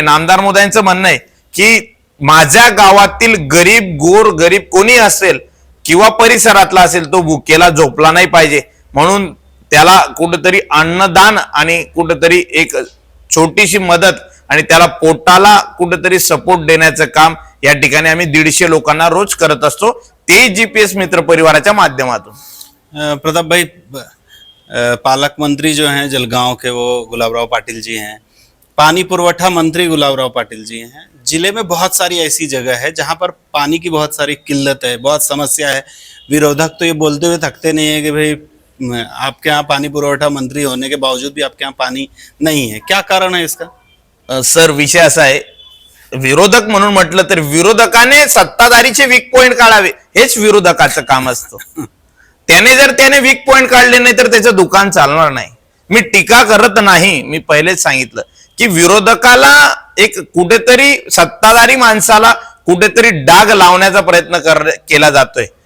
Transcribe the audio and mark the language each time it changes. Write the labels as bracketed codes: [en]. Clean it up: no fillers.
[mr] नामदार मोदयांचं म्हणणं आहे की माझ्या गावातील गरीब, गोर गरीब कोणी असेल किंवा परिसरातला असेल तो भुकेला झोपला नाही पाहिजे, म्हणून त्याला कुठेतरी अन्नदान आणि कुठेतरी एक छोटीशी मदत आणि त्याला पोटाला कुठेतरी सपोर्ट देण्याचं काम या ठिकाणी आम्ही 150 लोकांना रोज करत असतो, ते जीपीएस मित्र परिवाराच्या माध्यमातून. [hi] प्रताप भाई, पालक मंत्री जो हैं जलगांव के वो गुलाबराव पाटिल जी हैं, पानी पुरवठा मंत्री गुलाबराव पाटिल जी हैं. जिले में बहुत सारी ऐसी जगह है जहां पर पानी की बहुत सारी किल्लत है, बहुत समस्या है. विरोधक तो ये बोलते हुए थकते नहीं है कि भाई आपके यहाँ पानी पुरवठा मंत्री होने के बावजूद भी आपके यहाँ पानी नहीं है. क्या कारण है इसका? [mr] सर, विषय असा आहे, विरोधक म्हणून म्हटलं तर विरोधकाने सत्ताधारीचे वीक पॉइंट काढावे हेच विरोधकाचं काम असतं. त्याने वीक पॉइंट काढले नाही तर त्याचं दुकान चालणार नाही. मी टीका करत नाही, मी पहिलेच सांगितलं की विरोधकाला एक कुठेतरी सत्ताधारी माणसाला कुठेतरी डाग लावण्याचा प्रयत्न केला जातोय.